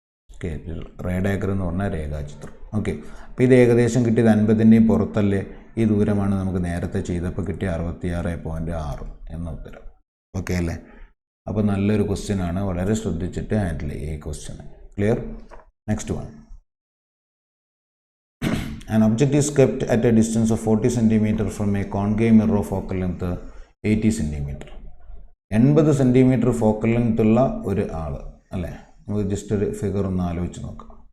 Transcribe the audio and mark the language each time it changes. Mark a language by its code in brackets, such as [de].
[ml] Okay, ray diagram എന്ന് പറഞ്ഞാൽ രേഖാചിത്രം. ഓക്കെ, അപ്പോൾ ഇത് ഏകദേശം കിട്ടിയത് 50-ൻ്റെയും പുറത്തല്ലേ? ഈ ദൂരമാണ് നമുക്ക് നേരത്തെ ചെയ്തപ്പോൾ കിട്ടിയ 66.6 എന്ന ഉത്തരം. ഓക്കെ അല്ലേ? അപ്പോൾ നല്ലൊരു ക്വസ്റ്റ്യനാണ്. വളരെ ശ്രദ്ധിച്ചിട്ട് ഹാൻഡിൽ ചെയ്യുക ഈ question. [en] Clear? Next one. An object is kept at a distance of 40 cm from a concave mirror of focal length 80 cm. [ml] 80 cm focal length ഉള്ള ഒരു ആൾ അല്ലേ? നമുക്ക് ജസ്റ്റ് ഒരു ഫിഗർ ഒന്ന് ആലോചിച്ച് നോക്കാം.